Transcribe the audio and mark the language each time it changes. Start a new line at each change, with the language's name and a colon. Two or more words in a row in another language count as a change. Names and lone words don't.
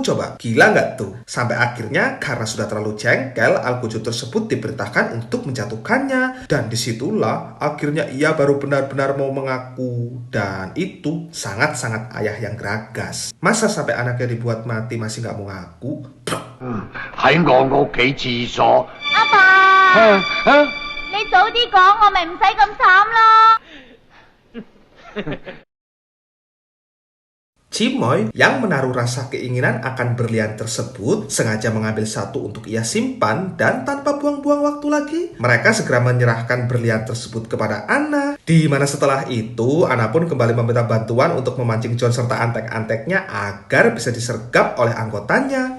Indonesian: Coba, gila nggak tuh? Sampai akhirnya karena sudah terlalu jengkel, algojo tersebut diperintahkan untuk menjatuhkannya, dan disitulah akhirnya ia baru benar benar-benar mau mengaku. Dan itu sangat-sangat ayah yang geragas. Masa sampai anaknya dibuat mati masih nggak mau ngaku?
Cantonese: 喺我屋企廁所。阿爸，你早啲講，我咪唔使咁慘咯。
Indonesian: Cimoy yang menaruh rasa keinginan akan berlian tersebut sengaja mengambil satu untuk ia simpan dan tanpa buang-buang waktu lagi mereka segera menyerahkan berlian tersebut kepada Anna. Di mana setelah itu Anna pun kembali meminta bantuan untuk memancing John serta antek-anteknya agar bisa disergap oleh anggotanya.